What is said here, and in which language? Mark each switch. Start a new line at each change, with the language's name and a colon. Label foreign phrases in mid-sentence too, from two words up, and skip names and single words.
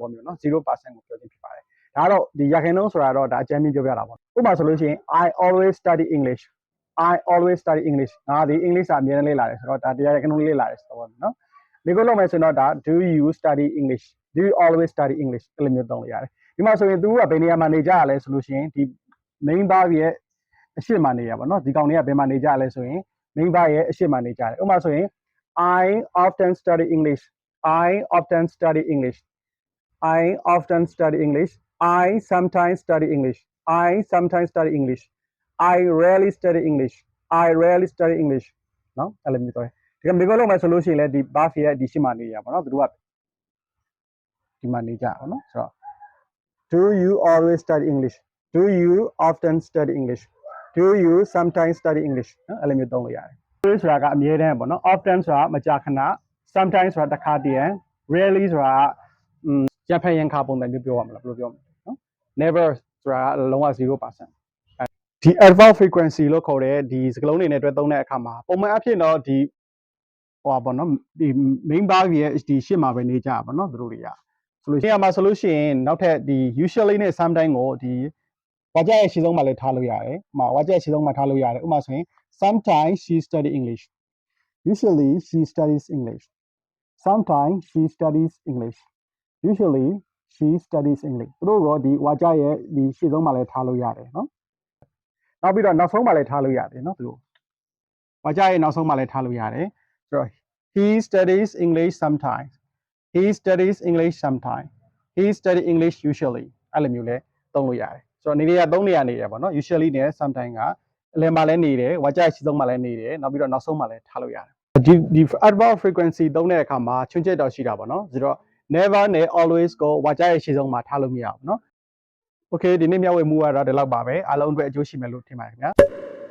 Burmese: ဘောမျိုးနော် 0% ကိုပြောခြင်းဖြစ်ပါတယ်ဒါကတော့ဒီရာခိုင်နှုန်းဆိုတာတော့ဒါအကြမ်းမြင်ပြောပြတာပေါ့ဥပမာဆိုလို့ရှိရင်
English: I always study English I always study English
Burmese: ငါဒီ English အမြဲတမ်းလေ့လာတယ်ဆိုတော့ဒါတရားရာခိုင်နှုန်းလေ့လာတယ်ဆိုတော့နော်ဒီကိုလုပ်မယ်ဆိုတော့ဒါ
English: do you study English do you always study English
Burmese: အဲ့လိုမျိုးသုံးလို့ရတယ်ဒီမှာဆိုရင် သူကဘယ်နေရာမှာနေကြရလဲဆိုလို့ရှိရင်ဒီ
English: main verb
Burmese: ရဲ့အရှိမနေရပါတော့ဒီကောင်တွေကဘယ်မှာနေကြရလဲဆိုရင်
English: main verb
Burmese: ရဲ့အရှိမနေကြတယ်ဥပမာဆိုရင်
English: I often study English. I often study English. I often study English. I sometimes study English. I sometimes study English. I rarely study English. I rarely study English. No?
Burmese: အဲ့လိုမျိုးပြောတယ်။ဒီကမြေလုံးမှာဆိုလို့ရှိရင်လည်းဒီ verb ရဲ့ဒီရှိမှနေရပါတော့။သူတို့ကဒီမှာနေကြပါတော့။ဆိုတော့
English: Do you always study English? Do you often study English? Do you sometimes study English?
Burmese: နော်အဲ့လိုမျိုးသုံးလို့ရတယ်။ဆိုတာကအမြဲတမ်းပေါ့နော် often ဆိုတာမကြာခဏ sometimes ဆိုတာတစ်ခါတည်း rarely ဆိုတာရဖက်ရန်ခါပုံ စံမျိုးပြောရမလားဘယ်လိုပြောမလဲနော် never ဆိုတာလုံးဝ 0% ဒီ
English: adverb frequency
Burmese: လို့ခေါ်တဲ့ဒီစကားလုံးတွေနဲ့တွဲသုံးတဲ့အခါမှာပုံမှန်အဖြစ်တော့ဒီဟိုပါပေါ့နော်ဒီ
English: main verb
Burmese: ရဲ့ဒီရှေ့မှာပဲနေကြပါနော်သူတို့တွေကဆိုလို့ရှိရင်ဆိုလို့ရှိရင်နောက်ထပ်ဒီ usually နဲ့ sometimes ကိုဒီဝါကြရဲ့ရှေ့ဆုံးမှာလည်းထားလို့ရတယ်ဥပမာဝါကြရဲ့ရှေ့ဆုံးမှာထားလို့ရတယ်ဥပမာဆိုရင်
English: sometimes she study English. Usually she studies English. Sometimes she studies English. Usually she studies English.
Burmese: သူတို့ကဒီဝါကြရဲ့ဒီရှေ့ဆုံးမှာလည်းထားလို့ရတယ်နော်။နောက်ပြီးတော့နောက်ဆုံးမှာလည်းထားလို့ရတယ်နော်သူတို့။ဝါကြရဲ့နောက်ဆုံးမှာလည်းထားလို့ရတယ်။ဆိုတော့
English: he studies English sometimes. He studies English sometimes. He studies English usually.
Burmese: အဲ့လိုမျိုးလဲသုံးလို့ရတယ်။ဆိုတော့နေရာသုံးနေရာနေတယ်ပေါ့နော် usually နဲ့ sometimes ကအလယ်မှာလည်းနေတယ်ဝါကြရဲ့ရှေ့ဆုံးမှာလည်းနေတယ်နောက်ပြီးတော့နောက်ဆုံးမှာလည်းထားလို့ရတယ်ဒီ
English: adverb frequency
Burmese: သုံးတဲ့အခါမှာချွင်းချက်တော့ရှိတာပေါ့နော်ဆိုတော့ never နဲ့ always ကိုဝါကြရဲ့ရှေ့ဆုံးမှာထားလို့မရဘူးเนาะ okay ဒီနေ့မျှဝေမှုကတော့ဒီလောက်ပါပဲအားလုံးအတွက်အကျိုးရှိမယ်လို့ထင်ပါတယ်ခင်ဗျာ